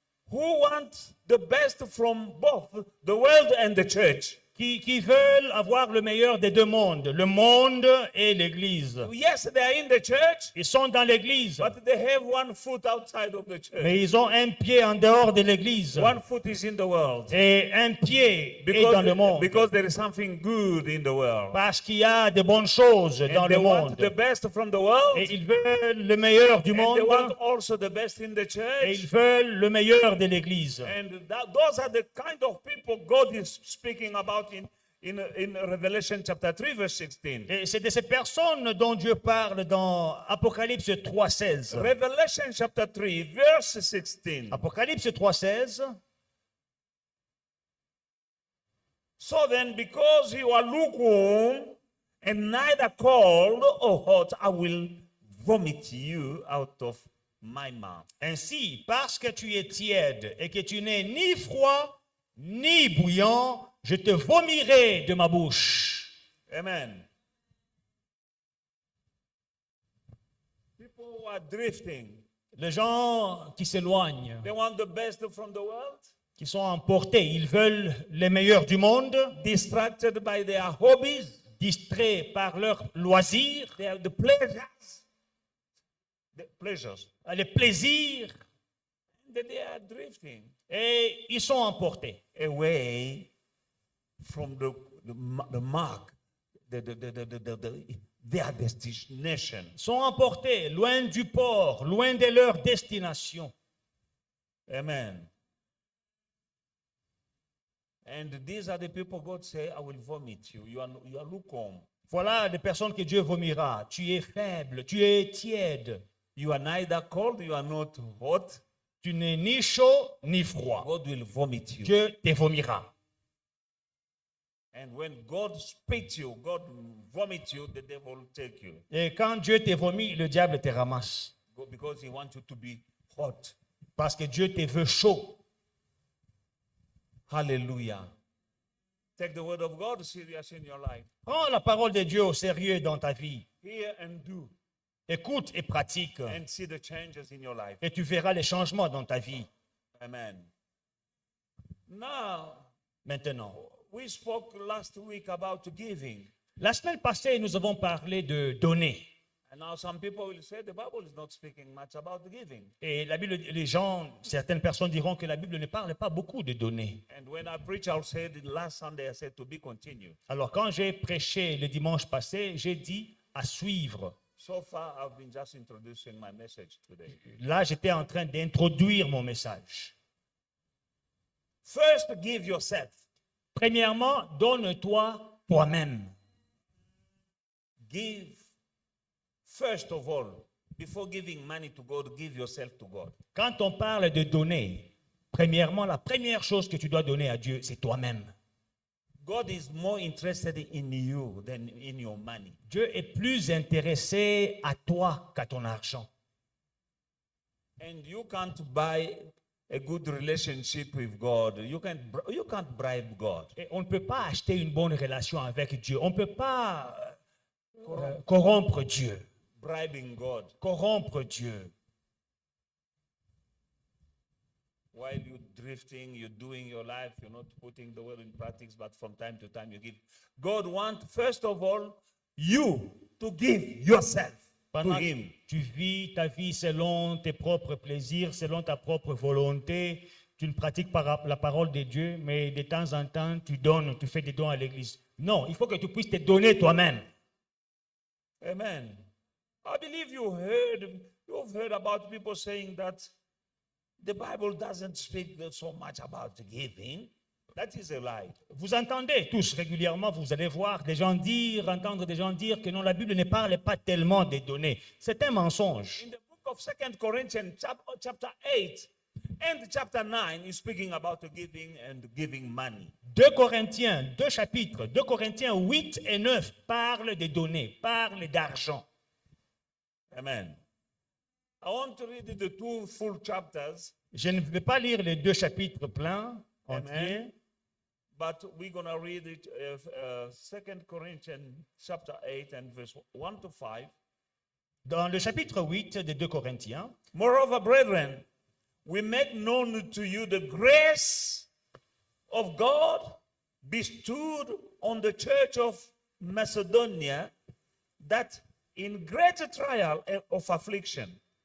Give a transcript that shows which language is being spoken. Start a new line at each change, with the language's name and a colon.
English: who want the best from both the world and the church.
French: qui veulent avoir le meilleur des deux mondes, le monde et l'Église.
English: Yes, they are in the church,
French: Ils sont dans l'Église,
English: but they have one foot outside of the church.
French: mais ils ont un pied en dehors de l'Église
English: One foot is in the world.
French: et un pied est dans le monde.
English: Because there is something good in the world.
French: Parce qu'il y a de bonnes choses dans
English: And they
French: le
English: want
French: monde.
English: the best from the world.
French: Et ils veulent le meilleur du
English: And
French: monde
English: they want also the best in the
French: et
English: church.
French: ils veulent le meilleur de l'Église.
English: And those are the kind of people God is speaking about in Revelation chapter 3, verse 16.
French: Et c'est de ces personnes dont Dieu parle dans Apocalypse 3,16.
English: Revelation chapter 3, verse 16.
French: Apocalypse 3,16.
English: So then, because you are lukewarm and neither cold or hot, I will vomit you out of my mouth.
French: Ainsi, parce que tu es tiède et que tu n'es ni froid ni bouillant, je te vomirai de ma bouche.
English: Amen. People who are drifting,
French: Les gens qui s'éloignent,
English: they want the best from the world,
French: qui sont emportés, ils veulent les meilleurs du monde,
English: distracted by their hobbies,
French: distraits par leurs loisirs,
English: the pleasures,
French: les plaisirs,
English: that they are drifting
French: et ils sont emportés
English: away from the mark, their destination.
French: sont emportés loin du port, loin de leur destination.
English: Amen. And these are the people God say, I will vomit you. You are lukewarm.
French: Voilà les personnes que Dieu vomira. Tu es faible, tu es tiède,
English: You are neither cold, you are not hot.
French: tu n'es ni chaud ni froid.
English: God will vomit you.
French: Dieu te vomira.
English: And when God spits you, God vomits you, the devil will take you.
French: Et quand Dieu te vomit, le diable te ramasse.
English: Because he wants you to be hot.
French: Parce que Dieu te veut chaud.
English: Hallelujah. Take the word of God serious in your life.
French: Prends la parole de Dieu au sérieux dans ta vie.
English: Hear and do.
French: Écoute et pratique.
English: And see the changes in your life.
French: Et tu verras les changements dans ta vie.
English: Amen. Now,
French: Maintenant,
English: we spoke last week about giving.
French: la semaine passée, nous avons parlé de donner.
English: And now some people will say the Bible is not speaking much about giving.
French: Et la Bible, certaines personnes diront que la Bible ne parle pas beaucoup de donner.
English: And when I preach, I'll say the last Sunday, I said to be continued.
French: Alors, quand j'ai prêché le dimanche passé, j'ai dit à suivre.
English: So far, I've been just introducing my message today.
French: Là, j'étais en train d'introduire mon message.
English: First, give yourself.
French: Premièrement, donne-toi toi-même.
English: Give, first of all, before giving money to God, give yourself to God.
French: Quand on parle de donner, premièrement, la première chose que tu dois donner à Dieu, c'est toi-même.
English: God is more interested in you than in your money.
French: Dieu est plus intéressé à toi qu'à ton argent.
English: And you can't buy a good relationship with God. You can't bribe God.
French: Et on ne peut pas acheter une bonne relation avec Dieu. On ne peut pas corrompre Dieu.
English: Bribing God
French: Corrompre Dieu.
English: while you're drifting, you're doing your life, you're not putting the word in practice, but from time to time you give. God wants, first of all, you to give yourself to
French: Pendant
English: Him.
French: que tu vis ta vie selon tes propres plaisirs, selon ta propre volonté, tu ne pratiques pas la parole de Dieu, mais de temps en temps, tu donnes, tu fais des dons à l'église. Non, il faut que tu puisses te donner toi-même.
English: Amen. I believe you've heard about people saying that the Bible doesn't speak so much about giving. That is a lie.
French: Vous entendez tous régulièrement, vous allez voir des gens dire, entendre des gens dire que non, la Bible ne parle pas tellement des données. C'est un mensonge.
English: In the book of 2 Corinthians, chapter 8 and chapter 9 is speaking about the giving and giving money.
French: 2 Corinthiens, 2 chapitres, 2 Corinthiens 8 et 9 parlent des données, parlent d'argent.
English: Amen. I want to read the two full chapters,
French: Je ne vais pas lire les 2 chapitres pleins, entiers,
English: Amen. But we're going to read it, 2 Corinthians chapter 8 and verse 1 to 5.
French: dans le chapitre 8 des 2 Corinthiens.
English: Moreover, brethren, we make known to you the grace of God bestowed on the church of Macedonia, that in great trial of affliction,